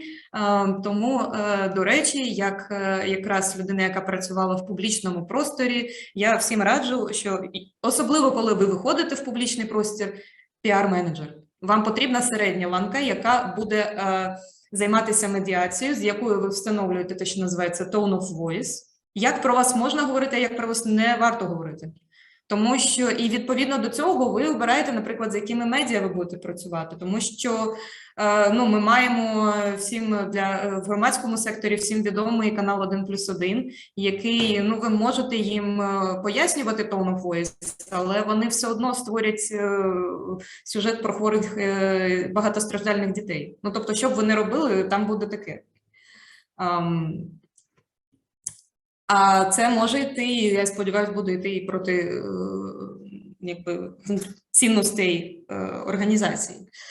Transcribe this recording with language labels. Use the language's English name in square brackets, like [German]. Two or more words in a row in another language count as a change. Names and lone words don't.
[Ukrainian] Тому, до речі, якраз людина, яка працювала в публічному просторі, я всім раджу, що особливо коли ви виходите в публічний простір, піар-менеджер. Вам потрібна середня ланка, яка буде займатися медіацією, з якою ви встановлюєте те, що називається [English] tone of voice. [Ukrainian] Як про вас можна говорити, а як про вас не варто говорити. Тому що, і відповідно до цього, ви обираєте, наприклад, з якими медіа ви будете працювати. Тому що ми маємо всім в громадському секторі всім відомий канал 1+1, який, ви можете їм пояснювати [English] tone of voice, [Ukrainian] але вони все одно створять сюжет про хворих багатостраждальних дітей. Тобто, що б ви не робили, там буде таке. А це може йти, я сподіваюся, буде йти і проти цінностей організації.